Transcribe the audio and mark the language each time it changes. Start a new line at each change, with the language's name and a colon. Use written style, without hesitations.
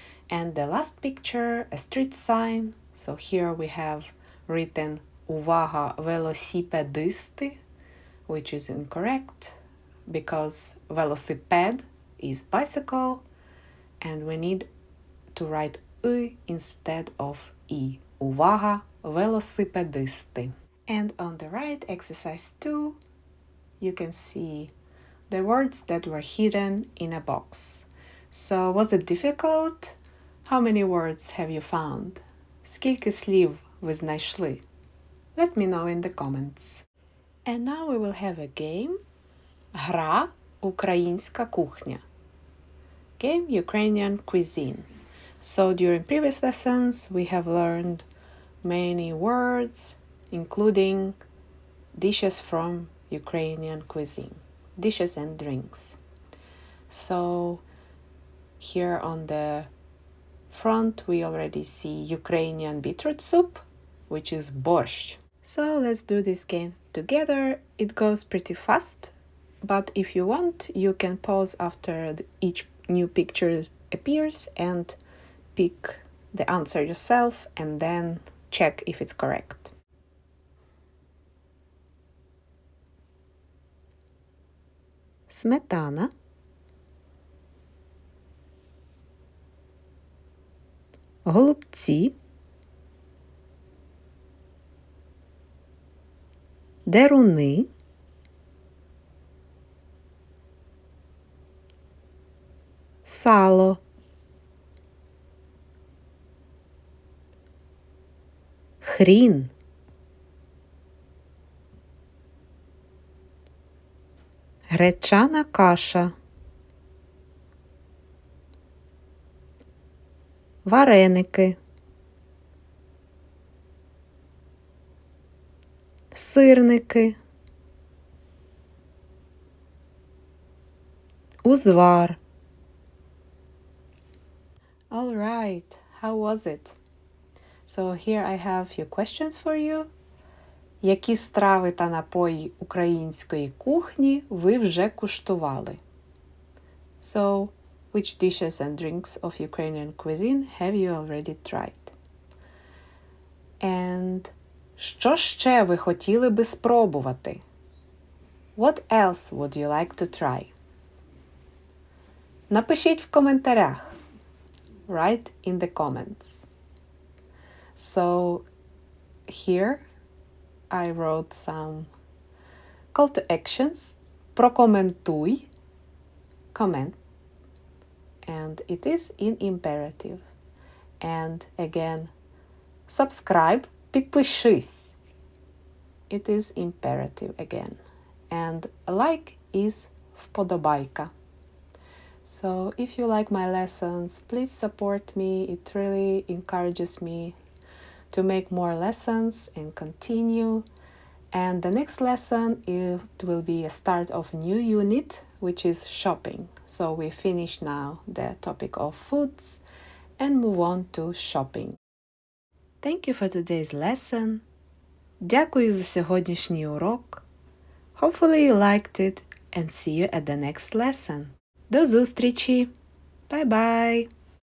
English: And the last picture, a street sign. So here we have written
Ukrainian: увага велосипедисти,
English: which is incorrect because велосипед is bicycle and we need to write I instead of I.
Ukrainian: Увага велосипедисти.
English: And on the right, exercise 2, you can see the words that were hidden in a box. So was it difficult? How many words have you found?
Ukrainian: Скільки слів ви знайшли?
English: Let me know in the comments. And now we will have a game.
Ukrainian: Гра українська кухня.
English: Game Ukrainian cuisine. So during previous lessons we have learned many words, including dishes from Ukrainian cuisine. Dishes and drinks. So here on the front we already see Ukrainian beetroot soup, which is борщ. So let's do this game together. It goes pretty fast, but if you want, you can pause after each new picture appears and pick the answer yourself and then check if it's correct.
Ukrainian: Сметана, голубці, деруни, сало, хрін, гречана каша, вареники, сирники, узвар.
English: All right, how was it? So here I have a few questions for you.
Ukrainian: Які страви та напої української кухні ви вже куштували?
English: So, which dishes and drinks of Ukrainian cuisine have you already tried? And
Ukrainian: що ще ви хотіли би спробувати?
English: What else would you like to try?
Ukrainian: Напишіть в коментарях.
English: Write in the comments. So, here I wrote some call to actions. Прокоментуй, comment, and it is in imperative. And again, Subscribe, підпишись. It is imperative again. And like is вподобайка. So if you like my lessons, please support me. It really encourages me to make more lessons and continue. And the next lesson, it will be a start of a new unit, which is shopping. So we finish now the topic of foods and move on to shopping. Thank you for today's lesson.
Ukrainian: Дякую за сьогоднішній урок.
English: Hopefully you liked it and see you at the next lesson.
Ukrainian: До зустрічі!
English: Bye-bye!